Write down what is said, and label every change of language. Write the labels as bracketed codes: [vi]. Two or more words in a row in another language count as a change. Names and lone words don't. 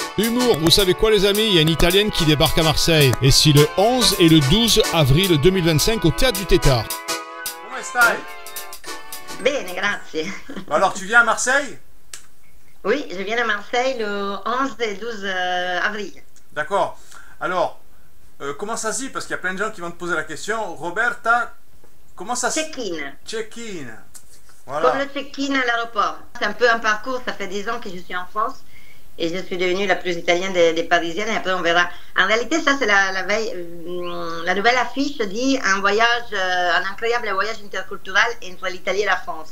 [fr] Humour, vous savez quoi les amis, il y a une Italienne qui débarque à Marseille. Et si le 11 et le 12 avril 2025 au Théâtre du Tétard. [it] Come stai? Bene, grazie. [fr] Alors tu viens à Marseille? Oui, je viens de Marseille le 11 et 12 avril. D'accord. Alors, comment ça se dit? Parce qu'il y a plein de gens qui vont te poser la question. Roberta, comment ça se dit? Check-in. Check-in. Voilà. Comme le check-in à l'aéroport. C'est un peu un parcours, ça fait 10 ans que je suis en France et je suis devenue la plus italienne des Parisiennes et après on verra. En réalité, ça c'est la nouvelle affiche dit un voyage, un incroyable voyage interculturel entre l'Italie et la France.